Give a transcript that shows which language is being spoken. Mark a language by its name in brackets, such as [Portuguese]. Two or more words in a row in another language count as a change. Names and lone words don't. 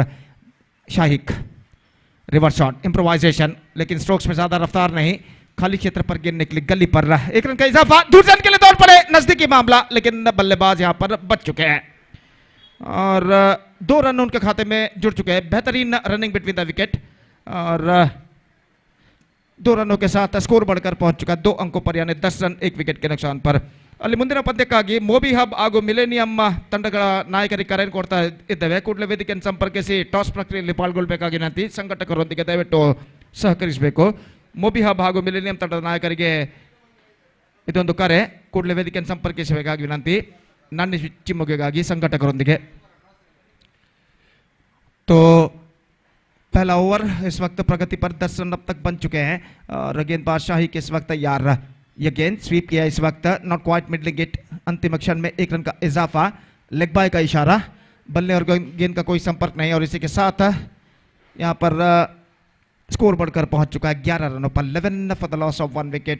[Hindi] शाहिक [English] reverse shot improvisation, [Hindi] लेकिन स्ट्रोक्स में ज्यादा रफ्तार नहीं, खाली क्षेत्र पर गेंद निकली गली पर 1 रन का इजाफा, दूसरे रन के लिए दौड़ पड़े, नजदीकी मामला लेकिन बल्लेबाज यहां पर बच चुके हैं और 2 रन उनके खाते में जुड़ चुके हैं। बेहतरीन [English] running between the wicket [Hindi] और 2 रनों के साथ स्कोर बढ़कर पहुंच चुका है 2 अंकों पर यानी 10 रन 1 विकेट के नुकसान पर। [Kannada] ಅಲ್ಲಿ ಮುಂದಿನ ಪಂದ್ಯಕ್ಕಾಗಿ ಮೋಬಿ ಹಬ್ ಹಾಗೂ ಮಿಲೇನಿಯಂ ತಂಡಗಳ ನಾಯಕರಿಗೆ ಕರೆಯನ್ನು ಕೊಡ್ತಾ ಇದ್ದೇವೆ. ಕೂಡಲೇ ವೇದಿಕೆಯನ್ನು ಸಂಪರ್ಕಿಸಿ ಟಾಸ್ ಪ್ರಕ್ರಿಯೆಯಲ್ಲಿ ಪಾಲ್ಗೊಳ್ಳಬೇಕಾಗಿ ವಿನಂತಿ. ಸಂಘಟಕರೊಂದಿಗೆ ದಯವಿಟ್ಟು ಸಹಕರಿಸಬೇಕು. ಮೋಬಿ ಹಬ್ ಹಾಗೂ ಮಿಲೇನಿಯಂ ತಂಡದ ನಾಯಕರಿಗೆ ಇದೊಂದು ಕರೆ, ಕೂಡಲೇ ವೇದಿಕೆಯನ್ನು ಸಂಪರ್ಕಿಸಬೇಕಾಗಿ ವಿನಂತಿ ನನ್ನ ಚಿಮ್ಮುಗೆಗಾಗಿ ಸಂಘಟಕರೊಂದಿಗೆ. [Hindi] तो पहला ओवर इस वक्त प्रगति पर 10 रन अब तक बन चुके हैं और गेंदबाज शाही के इस वक्त तैयार। ये गेंद स्वीप किया इस वक्त, [English] not quite middling it, [Hindi] अंतिम क्षण में 1 रन का इजाफा, [English] leg bye [Hindi] का इशारा, बल्ले और गेंद का कोई संपर्क नहीं और इसी के साथ यहां पर स्कोर बढ़कर पहुंच चुका है 11 रनों पर 11 [English] for the loss of 1 wicket.